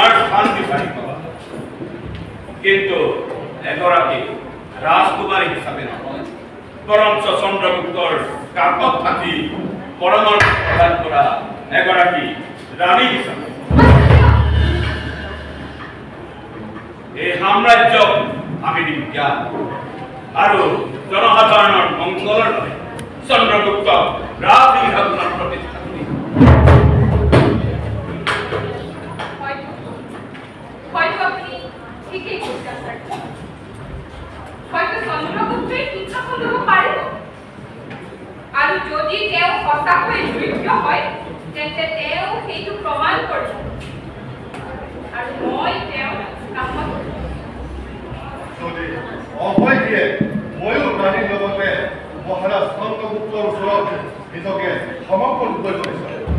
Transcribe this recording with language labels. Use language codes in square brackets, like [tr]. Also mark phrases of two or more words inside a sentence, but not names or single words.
[as] স্থান বিচাৰি পাবা কিন্তু এগৰাকী ৰাজকুমাৰী হিচাপে নহয় বৰঞ্চ চন্দ্ৰগুপ্তৰ কাকত থাকি পৰামৰ্শ প্ৰদান কৰা এগৰাকী ৰাণী হিচাপে এই সাম্ৰাজ্যক আমি দিম জ্ঞান আৰু জনসাধাৰণৰ মংগলৰ বাবে চন্দ্ৰগুপ্তক ৰাজসিংহাসনত প্ৰতিষ্ঠা কৰিম [bn] হয়তো আপনি ঠিকই বলছেন স্যার [as] হয়তো চন্দ্রগুপ্তই সিংহাসন ল'ব পাৰিব আৰু যদি তেওঁ সঁচাকৈ যোগ্য হয় তেন্তে তেওঁ সেইটো প্ৰমাণ কৰিব আৰু মই তেওঁ কামত যদি অভয় দিয়ে ময়ো ৰাণীৰ লগতে মহাৰাজ চন্দ্ৰগুপ্তৰ ওচৰত নিজকে সমৰ্পণ কৰিব বিচাৰোঁ